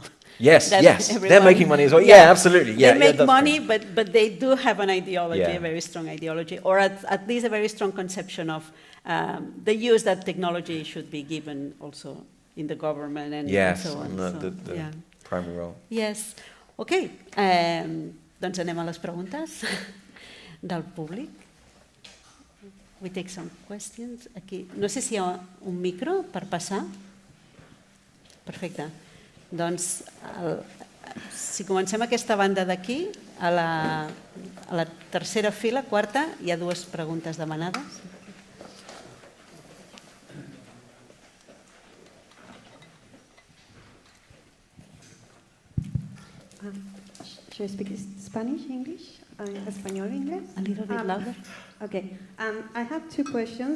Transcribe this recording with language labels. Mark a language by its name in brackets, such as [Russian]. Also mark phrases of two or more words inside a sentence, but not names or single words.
[English] Yes, they're making money as well. Yeah, absolutely. Yeah, they make money, but they do have an ideology, a very strong ideology, or at least a very strong conception of the use that technology should be given also in the government and so on. The primary role. Yes. [Catalan] Ok, doncs anem a les preguntes del públic. [English] We take some questions. [Catalan] Aquí. No sé si hi ha un micro per passar. Perfecte. Doncs, si comencem aquesta banda d'aquí, a la tercera fila, quarta, hi ha 2 preguntes demanades. [English] Should I speak Spanish, English? Español, English? A little bit louder. Okay. I have 2 questions.